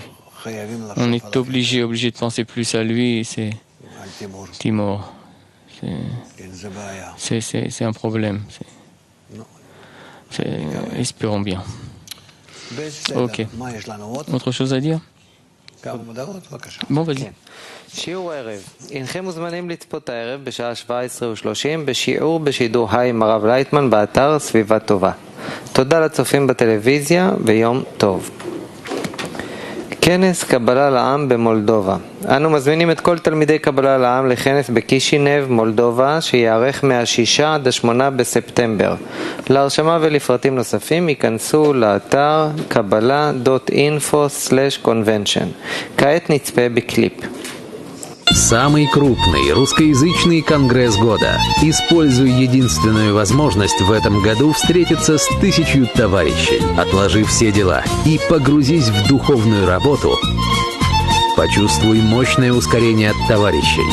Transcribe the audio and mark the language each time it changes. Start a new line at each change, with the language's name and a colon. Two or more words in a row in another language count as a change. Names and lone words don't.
French: On est obligé de penser plus à lui. C'est Timor. C'est un problème. Espérons bien. Ok. Autre chose à dire? Bon, vas-y.
Hebrew: שיעור הערב. אינכם מוזמנים לצפות הערב בשעה 17:30 בשיעור בשידור חי עם הרב לייטמן באתר סביבה טובה. תודה לצופים בטלוויזיה ויום טוב. כנס קבלה לעם במולדובה. אנו מזמינים את כל תלמידי קבלה לעם לכנס בקישינב, מולדובה, שיערך מה-6 עד 8 בספטמבר. להרשמה ולפרטים נוספים ייכנסו לאתר kabbalah.info/convention. כעת נצפה בקליפ.
Russian: Самый крупный русскоязычный конгресс года. Используй единственную возможность в этом году встретиться с 1000 товарищей. Отложи все дела и погрузись в духовную работу. Почувствуй мощное ускорение от товарищей.